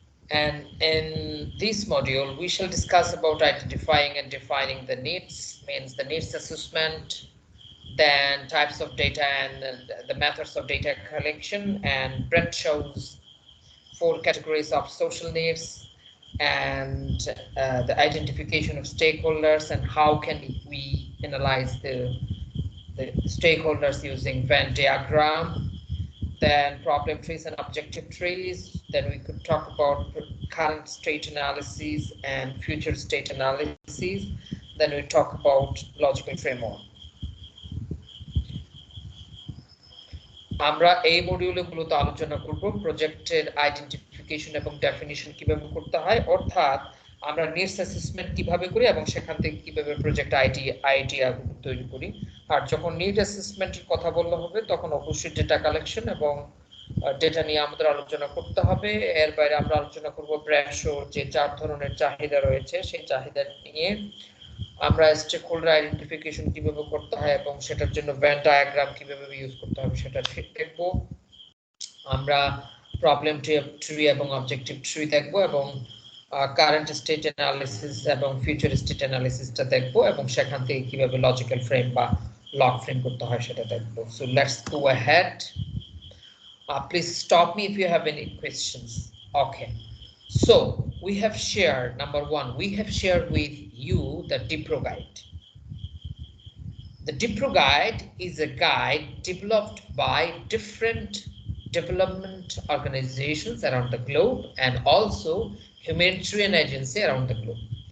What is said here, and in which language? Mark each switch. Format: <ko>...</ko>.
<en>And in this module, we shall discuss about identifying and defining the needs, means the needs assessment, then types of data and the methods of data collection, and Brett shows 4 categories of social needs and the identification of stakeholders and how can we analyze the stakeholders using Venn diagram. Then problem trees and objective trees. Then we could talk about current state analysis and future state analysis. Then we talk about logical framework.</en> <bn>আমরা এই মডিউলগুলোতে আলোচনা করব প্রজেক্টের identification এবং definition কিভাবে করতে হয়, অর্থাৎ আমরা নিডস অ্যাসেসমেন্ট কিভাবে করি এবং সেখান থেকে কিভাবে প্রজেক্ট আইডিয়া তৈরি করি। আর যখন নিড অ্যাসেসমেন্টের কথা বলা হবে তখন অবশ্যই ডেটা কালেকশন এবং ডেটা নিয়ে আমাদের আলোচনা করতে হবে। এর বাইরে আমরা আলোচনা করব প্রেশার, যে 4 ধরনের চাহিদা রয়েছে সেই চাহিদা নিয়ে আমরা স্টেকহোল্ডার আইডেন্টিফিকেশন কিভাবে করতে হয় এবং সেটার জন্য ভেন ডায়াগ্রাম কিভাবে ইউজ করতে হবে সেটা দেখব। আমরা প্রবলেম ট্রি এবং অবজেক্টিভ ট্রি দেখব এবং কারেন্ট স্টেট অ্যানালিসিস এবং ফিউচার স্টেট অ্যানালিসিসটা দেখব এবং সেখান থেকে কিভাবে লজিক্যাল ফ্রেম বা লগ ফ্রেম করতে হয় সেটা দেখব।</bn> <en>So let's go ahead. Please stop me if you have any questions. Okay. So we have shared, number 1, we have shared with you the DPRO guide. The DPRO guide is a guide developed by different development organizations around the globe and also humanitarian agency around the globe.</en>